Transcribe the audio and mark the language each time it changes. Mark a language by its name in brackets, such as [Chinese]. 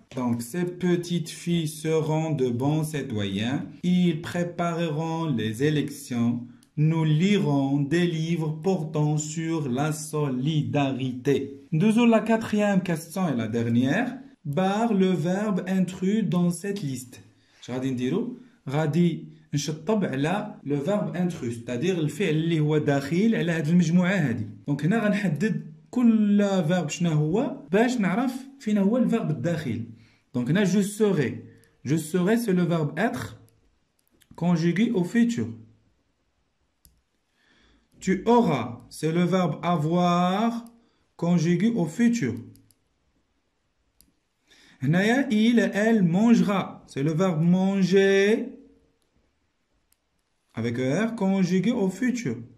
[French] Donc, ces petites filles seront de bons citoyens. Ils prépareront les élections. Nous lirons des livres portant sur la solidarité. Nous la quatrième question et la dernière. Barre le verbe intrus dans cette liste. [Arabic] غادي نديرو غادي نشطب على [French] le verbe intrus, c'est-à-dire [Arabic] الفعل اللي هو داخل على هذه المجموعة هذه. دونك هنا غنحدد كل verbe شنو هو باش نعرف فين هو الverbe الداخل. [French] Donc [Arabic] هنا [French] je serai. Je serai c'est le verbe être conjugué au futur. Tu auras, c'est le verbe avoir conjugué au futur. Il, elle mangera, c'est le verbe manger avec R conjugué au futur.